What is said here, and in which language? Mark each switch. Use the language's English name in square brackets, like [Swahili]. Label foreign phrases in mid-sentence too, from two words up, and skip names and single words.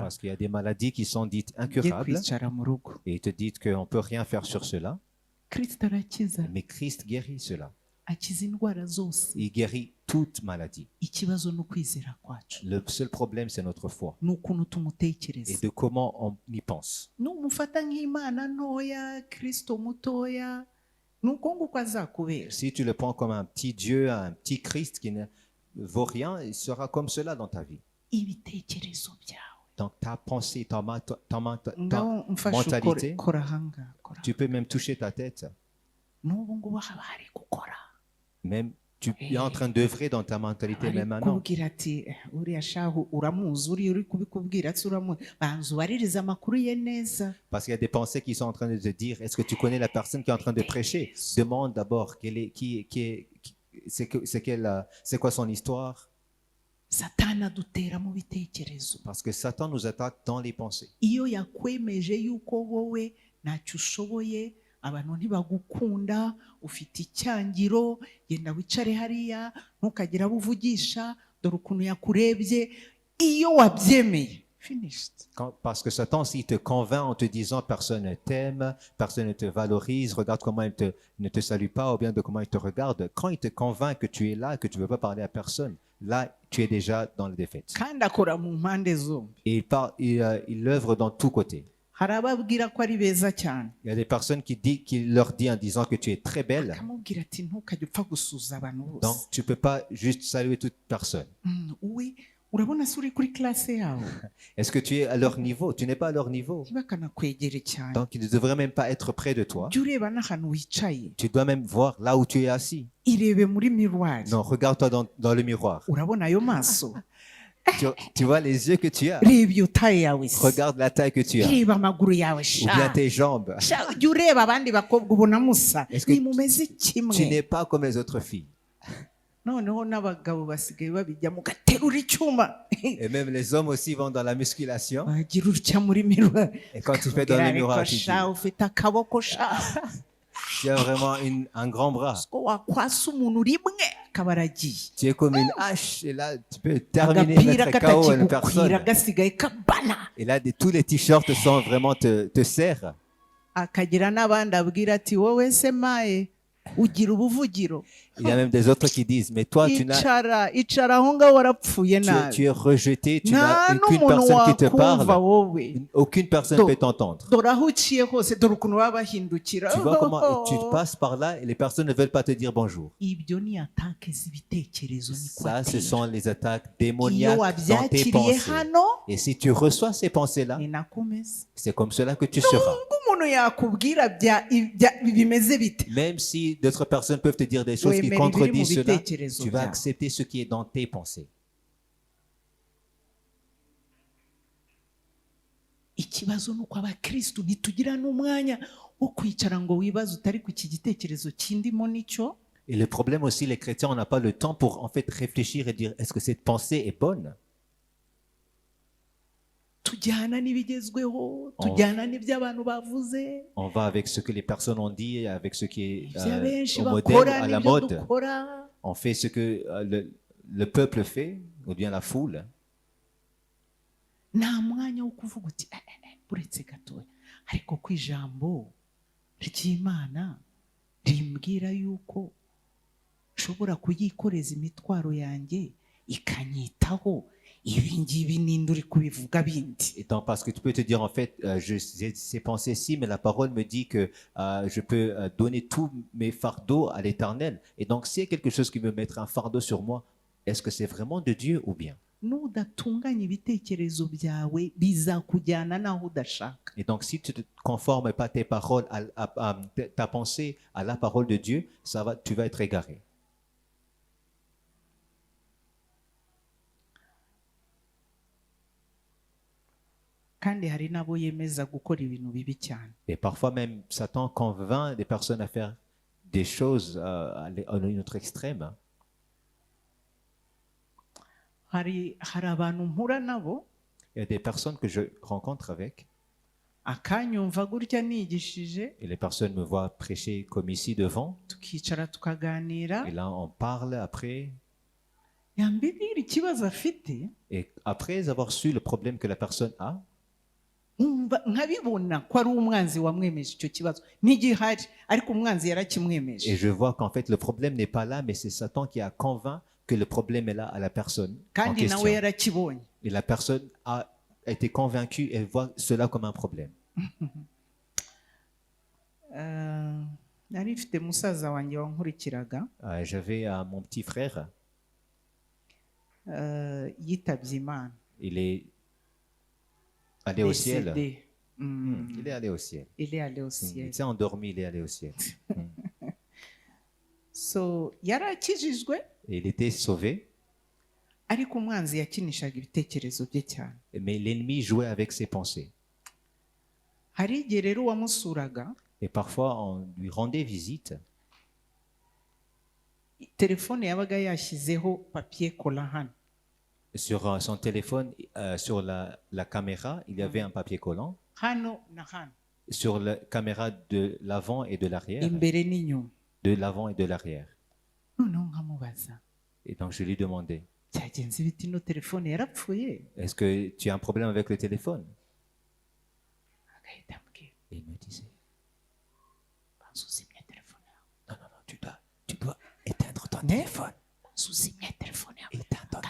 [French] Parce qu'il y a des maladies qui sont dites [Kinyarwanda] Ujye [French] incurables [Kinyarwanda] kwicara mu rugo. [French] et ils te disent qu'on ne peut rien faire sur cela. [Kinyarwanda] Kristo arakiza. [French] Mais Christ guérit cela. [Kinyarwanda] Akiza indwara zose. [French] Il guérit toute maladie. [Kinyarwanda] Ikibazo ni ukwizera kwacu. [French] Le seul problème, c'est notre foi [Kinyarwanda] Ni ukuntu [French] et [Kinyarwanda] tumutekereza. [French] de comment on y pense. [Kinyarwanda] Numufata nk'Imana ntoya, Kristo mutoya, ni uko nguko azakubera. [French] Si tu le prends comme un petit Dieu, un petit Christ qui ne vaut rien, il sera comme cela dans ta vie. [Kinyarwanda] Ibitekerezo byawe. [French] Donc ta pensée, ta [Kinyarwanda] Ngaho mfashe [French] mentalité, [Kinyarwanda] kora hanga kora. [French] tu peux même toucher ta tête. [Kinyarwanda] N'ubu ngubu haba hari gukora. [French] Même tu es en train d'œuvrer dans ta mentalité même maintenant. [Kinyarwanda] Kubwira ati uriya shahu uramuzi, uri kubikubwira ati uramuzi, banza ubaririze amakuru ye neza. [French] Parce qu'il y a des pensées qui sont en train de te dire, est-ce que tu connais la personne qui est en train de prêcher? Demande d'abord c'est quoi son histoire? [Kinyarwanda] Satani adutera mu bitekerezo. [French] Parce que Satan nous attaque dans les pensées. [Kinyarwanda] Iyo yakwemeje yuko wowe ntacyo ushoboye, abantu ntibagukunda, ufite icyangiro, genda wicare hariya, ntukagira abo uvugisha, dore ukuntu yakurebye. Iyo wabyemeye, finished. [French] Parce que Satan, s'il te convainc en te disant personne ne t'aime, personne ne te valorise, regarde comment il ne te salue pas ou bien de comment il te regarde, quand il te convainc que tu es là, que tu ne veux pas parler à personne, là, tu es déjà dans la défaite. [Kinyarwanda] Kandi akora mu mpande zombi. [French] Et il œuvre dans tous côtés. [Kinyarwanda] Hari ababwira ko ari beza cyane. [French] Il y a des personnes qui leur disent en disant que tu es très belle. [Kinyarwanda] Akamubwira ati ntukajye upfa gusuza abantu bose. [French] Donc, tu ne peux pas juste saluer toute personne. [Kinyarwanda] Uwe urabona se uri kuri classe yawe. [French] Est-ce que tu es à leur niveau? Tu n'es pas à leur niveau. [Kinyarwanda] Ntibakanakwegere cyane. [French] Donc, ils ne devraient même pas être près de toi. [Kinyarwanda] Jya ureba n'ahantu wicaye. [French] Tu dois même voir là où tu es assis. [Kinyarwanda] Irebe muri miroir. [French] Non, regarde-toi dans le miroir. [Kinyarwanda] Urabona ayo maso. [French] Tu vois les yeux que tu as. [Kinyarwanda] Reba iyo taye yawe se. [French] Regarde la taille que tu as. [Kinyarwanda] Reba amaguru yawe [French] Ou bien [Kinyarwanda] sha. [French] tes jambes. Jya ureba abandi bakobwa ubona musa. Est-ce que [Kinyarwanda] Nimumeze [French] Tu [Kinyarwanda] kimwe. [French] n'es pas comme les autres filles. [Kinyarwanda] Noneho n'abagabo basigaye babijyamo gaterura icyuma. [French] Et même les hommes aussi vont dans la musculation. [Kinyarwanda] Bagira utya muri miroir. [French] Et quand tu fais dans le miroir, [Kinyarwanda] Ariko [French] tu dis, [Kinyarwanda] sha ufite akaboko sha. [French] tu as vraiment un grand bras. [Kinyarwanda] Ko wakwasa umuntu rimwe akaba aragiye. [French] Tu es comme une hache. Et là, tu peux terminer, [Kinyarwanda] Agapira [French] mettre KO une [Kinyarwanda] katakigukwira [French] personne. [Kinyarwanda] gasigaye kabana. [French] Et là, tous les t-shirts sont vraiment te serrent. [Kinyarwanda] Akagira n'abandi abwira ati wowe se maye ugira ubuvugiro. [French] Il y a même des autres qui disent, mais toi, [Kinyarwanda] icara aho ngaho warapfuye [French] tu [Kinyarwanda] nabi [French] es rejeté, tu [Kinyarwanda] nta [French] n'as aucune [Kinyarwanda] n'umuntu [French] personne qui te [Kinyarwanda] wakumva [French] parle, [Kinyarwanda] wowe [French] aucune personne ne peut t'entendre. [Kinyarwanda] dore aho uciye hose dore ukuntu baba bahindukira [French] Tu vois comment tu passes par là et les personnes ne veulent pas te dire bonjour. [Kinyarwanda] ibyo ni atake z'ibitekerezo niko [French] Ça, ce [Kinyarwanda] ateye [French] sont les attaques [Kinyarwanda] iyo [French] démoniaques dans tes [Kinyarwanda] wabyakiriye [French] pensées. [Kinyarwanda] hano [French] Et si tu reçois ces pensées-là, [Kinyarwanda] ni nako umeze [French] c'est comme cela que tu seras. [Kinyarwanda] nubwo umuntu yakubwira bimeze bite [French] Même si d'autres personnes peuvent te dire des choses qui [Kinyarwanda] wemera ibiri mu [French] contredisent cela, [Kinyarwanda] bitekerezo [French] tu vas [Kinyarwanda] byawe [French] accepter ce qui est dans tes pensées. [Kinyarwanda] ikibazo ni uko abakirisitu ntitugira n'umwanya wo kwicara ngo wibaze utari ku iki gitekerezo kindimo nicyo [French] Et le problème aussi, les chrétiens, on n'a pas le temps pour en fait réfléchir et dire est-ce que cette pensée est bonne? [Kinyarwanda] tujyana n'ibigezweho tujyana n'ibyo abantu bavuze [French] On va avec ce que les personnes ont dit, avec ce qui est [Kinyarwanda] ibyo abenshi [French] au [Kinyarwanda] bakora [French] modèle, à la [Kinyarwanda] n'ibyo [French] mode. [Kinyarwanda] dukora [French] On fait ce que le peuple fait, ou bien la foule. [Kinyarwanda] nta mwanya wo kuvuga uti uretse gatoya ariko ku ijambo ry'Imana rimbwira yuko nshobora kuyikoreza imitwaro yanjye ikanyitaho ibi ngibi ninde uri kubivuga bindi [French] Et donc, parce que tu peux te dire, en fait, j'ai ces pensées-ci, mais la parole me dit que je peux donner tous mes fardeaux à l'Éternel. Et donc, s'il y a quelque chose qui me mettra un fardeau sur moi, est-ce que c'est vraiment de Dieu ou bien? [Kinyarwanda] nudatunganya ibitekerezo byawe bizakujyana naho udashaka [French] Et donc, si tu ne conformes pas tes paroles, ta pensée à la parole de Dieu, tu vas être égaré. [Kinyarwanda] kandi hari n'abo yemeza gukora ibintu bibi cyane [French] Et parfois même, Satan convainc des personnes à faire des choses à un autre extrême. [Kinyarwanda] hari abantu mpura nabo [French] Il y a des personnes que je rencontre avec, [Kinyarwanda] akanyumva gutya nigishije [French] et les personnes me voient prêcher comme ici devant, [Kinyarwanda] tukicara tukaganira [French] et là on parle après, [Kinyarwanda] yambibwira ikibazo afite [French] et après avoir su le problème que la personne a, [Kinyarwanda] nkabibona ko ari umwanzi wamwemeje icyo kibazo ntigihari ariko umwanzi yarakimwemeje [French] et je vois qu'en fait le problème n'est pas là, mais c'est Satan qui a convaincu que le problème est là à la personne en [Kinyarwanda] kandi nawe [French] question. [Kinyarwanda] yarakibonye [French] Et la personne a été convaincue, elle voit cela comme un problème. [Kinyarwanda] nari mfite musaza wanjye wankurikiraga [French] J'avais mon petit frère, [Kinyarwanda] yitabye Imana [French] il est allé au ciel. décédé. Il est allé au ciel. Il est allé au Il ciel. s'est endormi, il est allé au ciel. [Kinyarwanda] So yarakijijwe [French] Et il était sauvé, [Kinyarwanda] ariko umwanzi yakinishaga ibitekerezo bye cyane [French] mais l'ennemi jouait avec ses pensées. [Kinyarwanda] hari igihe rero uwamusuraga [French] Et parfois, on lui rendait visite. [Kinyarwanda] telefone yabaga yashyizeho papier kola hano [French] Sur son téléphone, sur la caméra, il y avait un papier collant. [Kinyarwanda] hano na hano [French] Sur la caméra de l'avant et de l'arrière. [Kinyarwanda] imbere n'inyuma [French] De l'avant et de l'arrière. [Kinyarwanda] noneho nkamubaza [French] Et donc, je lui demandais, [Kinyarwanda] byagenze bite ino telefone yarapfuye [French] est-ce que tu as un problème avec le téléphone? [Kinyarwanda] agahita ambwira [French] Et il me disait, [Kinyarwanda] banzuzimya telefone yawe [French] non, non, non, tu dois éteindre ton téléphone. [Kinyarwanda] banzuzimya telefone yawe [French] Éteins ton